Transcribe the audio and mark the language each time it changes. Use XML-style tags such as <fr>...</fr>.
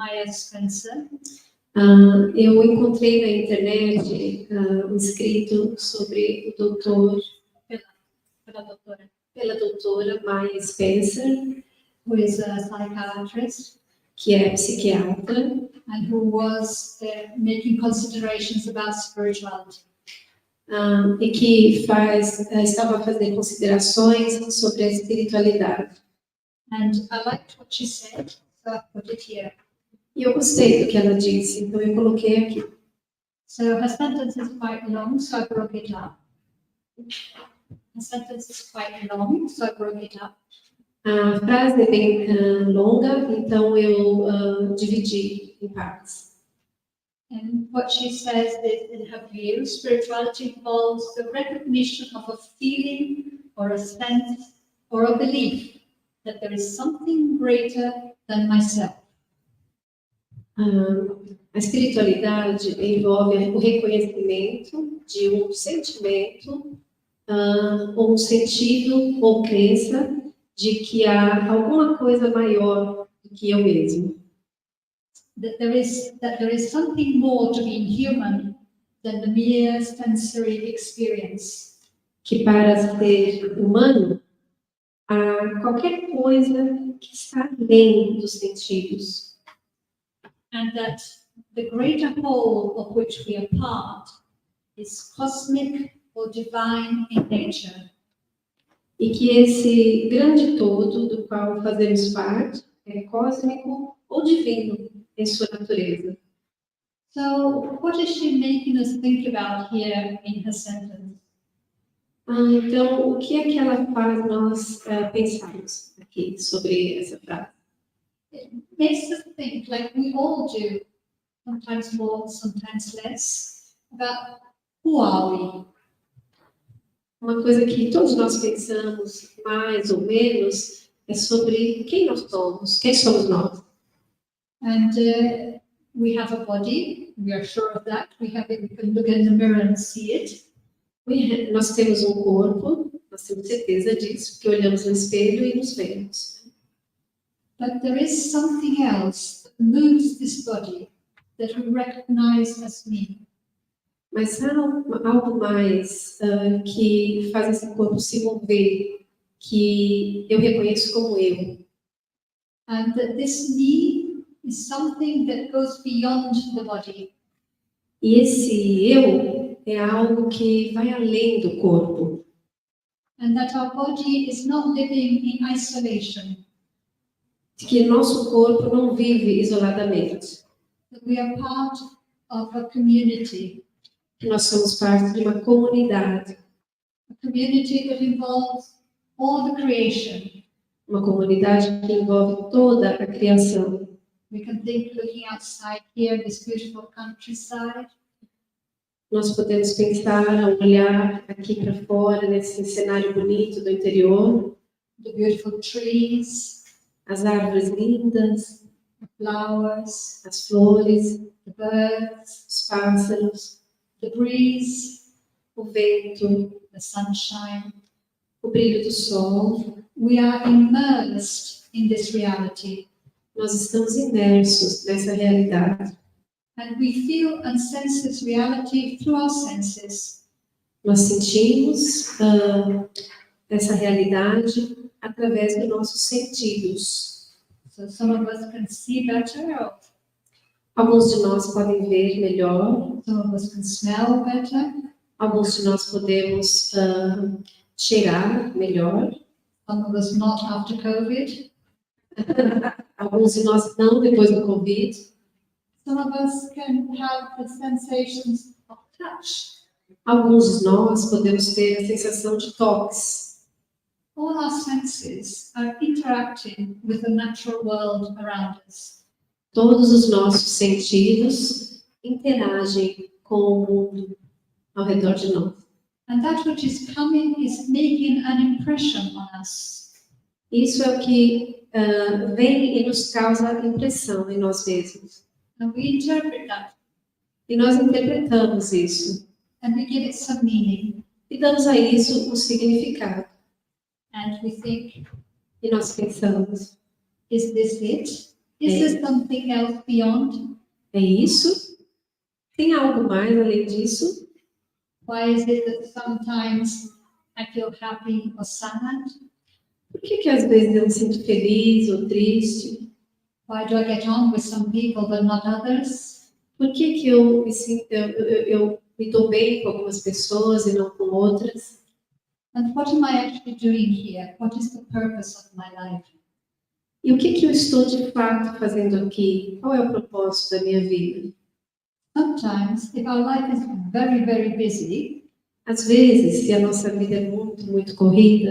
<pt>Maya Spencer, Eu encontrei na internet um escrito sobre o doutor, pela doutora Maya Spencer,</pt> <en>who is a psychiatrist</en> <pt>que é psiquiatra,</pt> <en>and who was making considerations about spirituality.</en> <pt>e que estava a fazer considerações sobre a espiritualidade.</pt> <en>And I liked what she said, so I put it here.</en> <pt>E eu gostei do que ela disse, então eu coloquei aqui.</pt> <en>So her sentence is quite long, so I broke it up. Her sentence is quite long, so I broke it up.</en> <pt>A frase é bem longa, então eu dividi em partes.</pt> <en>And what she says is, in her view, spirituality involves the recognition of a feeling or a sense or a belief that there is something greater than myself.</en> <pt>A espiritualidade envolve o reconhecimento de um sentimento, ou um sentido ou crença de que há alguma coisa maior do que eu mesmo.</pt> <en>That there is something more to being human than the mere sensory experience.</en> <pt>Que para ser humano, há qualquer coisa que está além dos sentidos.</pt> <en>And that the greater whole of which we are part is cosmic or divine in nature.</en> <pt>E que esse grande todo do qual fazemos parte é cósmico ou divino em sua natureza.</pt> <en>So what is she making us think about here in her sentence?</en> <pt>Então, o que é que ela faz nós pensarmos aqui sobre essa frase?</pt> <en>It makes us think, like we all do, sometimes more, sometimes less, about who are we?</en> <pt>Uma coisa que todos nós pensamos, mais ou menos, é sobre quem nós somos, quem somos nós.</pt> <en>And we have a body, we are sure of that. We can look in the mirror and see it.</en> <pt>Nós temos um corpo, nós temos certeza disso, porque olhamos no espelho e nos vemos.</pt> <en>But there is something else that moves this body that we recognize as me.</en> <pt>Mas há algo mais que faz esse corpo se mover que eu reconheço como eu.</pt> <en>And that this me is something that goes beyond the body.</en> <pt>E esse eu é algo que vai além do corpo.</pt> <en>And that our body is not living in isolation.</en> <pt>Que nosso corpo não vive isoladamente.</pt> <en>That we are part of a community.</en> <pt>Que nós somos parte de uma comunidade.</pt> <en>A community that involves all the creation.</en> <pt>Uma comunidade que envolve toda a criação.</pt> <en>We can think looking outside here, this beautiful countryside.</en> <pt>Nós podemos pensar, olhar aqui para fora, nesse cenário bonito do interior.</pt> <en>The beautiful trees.</en> <pt>As árvores lindas.</pt> <en>The flowers.</en> <pt>As flores.</pt> <en>The birds.</en> <pt>Os pássaros.</pt> <en>The breeze.</en> <pt>O vento.</pt> <en>The sunshine.</en> <pt>O brilho do sol.</pt> <en>We are immersed in this reality.</en> <pt>Nós estamos imersos nessa realidade.</pt> <en>And we feel and sense this reality through our senses.</en> <pt>Nós sentimos essa realidade através dos nossos sentidos.</pt> <en>So some of us can see better,</en> <pt>Alguns de nós podem ver melhor.</pt> <en>some of us can smell better,</en> <pt>Alguns de nós podemos cheirar melhor.</pt> <en>some of us not after COVID.</en> <pt>Alguns de nós não depois do Covid.</pt> <en>Some of us can have the sensations of touch.</en> <pt>Alguns de nós podemos ter a sensação de toques.</pt> <en>All our senses are interacting with the natural world around us.</en> <pt>Todos os nossos sentidos interagem com o mundo ao redor de nós.</pt> <en>And that which is coming is making an impression on us.</en> <pt>Isso é o que vem e nos causa impressão em nós mesmos.</pt> <en>And we interpret that</en> <pt>E nós interpretamos isso.</pt> <en>and we give it some meaning.</en> <pt>E damos a isso um significado.</pt> <en>And we think,</en> <pt>E nós pensamos,</pt> <en>is this it? Is there something else beyond?</en> <pt>é isso? Tem algo mais além disso?</pt> <en>Why is it that sometimes I feel happy or sad?</en> <pt>Por que às vezes eu me sinto feliz ou triste?</pt> <en>Why do I get on with some people but not others?</en> <pt>Por que eu me sinto, eu me dou bem com algumas pessoas e não com outras?</pt> <en>And what am I actually doing here? What is the purpose of my life?</en> <pt>E o que eu estou de fato fazendo aqui? Qual é o propósito da minha vida?</pt> <en>Sometimes, if our life is very, very busy,</en> <pt>Às vezes, se a nossa vida é muito, muito corrida,</pt>